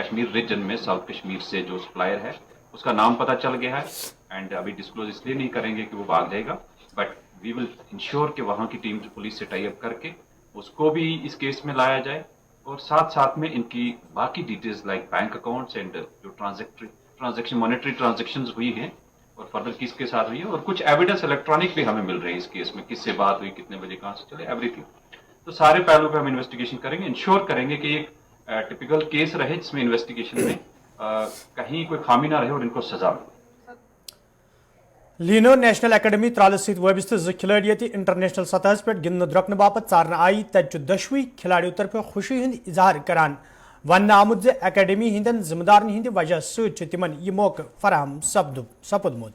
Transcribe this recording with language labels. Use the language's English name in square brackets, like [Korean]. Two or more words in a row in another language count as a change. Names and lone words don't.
[Hindi] कश्मीर रीजन में साउथ कश्मीर से जो सप्लायर है उसका नाम पता चल गया है एंड अभी डिस्क्लोज इसलिए नहीं करेंगे कि वो भाग जाएगा, [English] but we will ensure [Hindi] कि वहां की टीम पुलिस से टाई अप करके उसको भी इस केस में लाया जाए और साथ साथ में इनकी बाकी [English] details like bank accounts and [Hindi] जो ट्रांजैक्शन [English] monetary transactions [Hindi] हुई हैं और फर्दर किसके साथ हुई है और कुछ [English] evidence electronic [Hindi] भी हमें मिल रहे हैं इस केस में, किससे बात हुई, कितने बजे कहां से चले, एवरीथिंग। तो सारे पहलू पे हम इन्वेस्टिगेशन करेंगे, इंश्योर करेंगे कि एक टिपिकल केस रहे जिसमें इन्वेस्टिगेशन में कहीं कोई खामी ना रहे और इनको सजा मिले। [Kashmiri] लीनो नेशनल अकेडमी त्रालस सहित वाबस्त 2 खिलाड़ी इंटरनेशनल सतह पे गिंदन द्रकन बापत चारन आई। तत 10वीं खिलाड़ियों तरफ खुशी हंद इजहार करान वन आमुत जे अकेडमी हंदन जिम्मेदारन हंद वजह सतन यह मौके फराहम सपुदमुत।